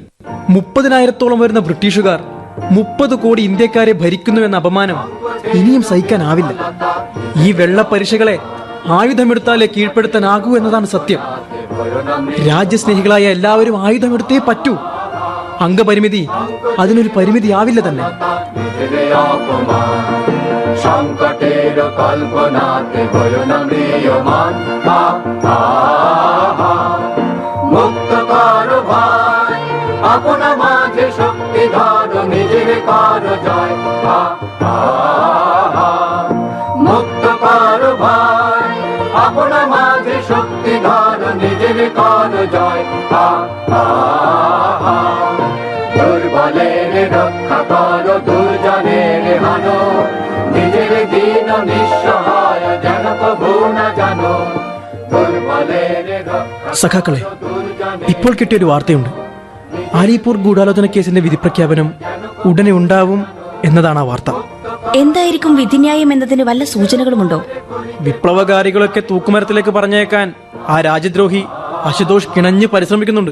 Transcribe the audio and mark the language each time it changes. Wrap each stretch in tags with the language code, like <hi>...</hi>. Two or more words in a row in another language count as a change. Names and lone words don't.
<ml>30,000-ഓളം വരുന്ന ബ്രിട്ടീഷുകാർ 30 കോടി ഇന്ത്യക്കാരെ ഭരിക്കുന്നുവെന്ന അപമാനം ഇനിയും സഹിക്കാനാവില്ല. ഈ വെള്ളപ്പരിശകളെ ആയുധമെടുത്താലേ കീഴ്പ്പെടുത്താനാകൂ എന്നതാണ് സത്യം. രാജ്യസ്നേഹികളായ എല്ലാവരും ആയുധമെടുത്തേ പറ്റൂ. അംഗപരിമിതി അതിനൊരു പരിമിതിയാവില്ല തന്നെ.</ml> <bn>সংকটের কল্পনাতে হলো না ম্রিয়মান। মুক্ত করো ভাই আপনা মাঝে শক্তি ধরো, নিজের করো জয়। মুক্ত করো ভাই আপনা মাঝে শক্তি ধরো, নিজের করো জয়। দুর্বলের রক্ষা করো, দুর্জনের হানো, নিজের দিন নিঃসহায় যেন প্রভু না জানো। দুর্বলের</bn> <ml>സഖാക്കളെ, ഇപ്പോൾ കിട്ടിയൊരു വാർത്തയുണ്ട്. ആലിപ്പൂർ ഗൂഢാലോചന കേസിന്റെ വിധിപ്രഖ്യാപനം ഉടനെ ഉണ്ടാവും എന്നതാണ് ആ വാർത്ത. എന്തായിരിക്കും വിധിന്യായം എന്നതിന് വല്ല സൂചനകളുമുണ്ടോ? വിപ്ലവകാരികളൊക്കെ തൂക്കുമരത്തിലേക്ക് പറഞ്ഞേക്കാൻ ആ രാജ്യദ്രോഹി അശുതോഷ് കിണഞ്ഞ് പരിശ്രമിക്കുന്നുണ്ട്.</ml>